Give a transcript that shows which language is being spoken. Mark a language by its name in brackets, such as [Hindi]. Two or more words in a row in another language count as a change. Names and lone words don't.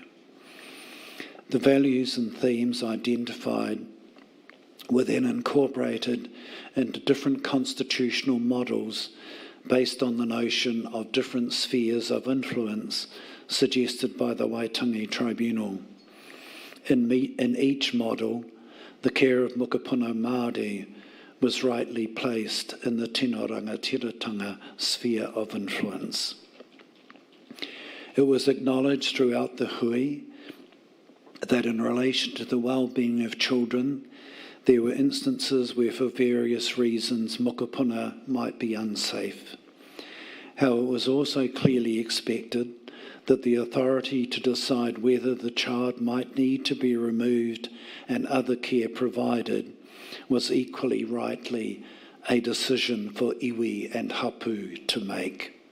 [English] The values and themes identified were then incorporated into different constitutional models based on the notion of different spheres of influence suggested by the Waitangi Tribunal. In each model, the care of [Māori] mokopuna Māori [English] was rightly placed in the [Māori] tino rangatiratanga [English] sphere of influence. It was acknowledged throughout the hui that in relation to the well-being of children, there were instances where for various reasons mokopuna might be unsafe. How it was also clearly expected that the authority to decide whether the child might need to be removed and other care provided was equally rightly a decision for iwi and hapu to make.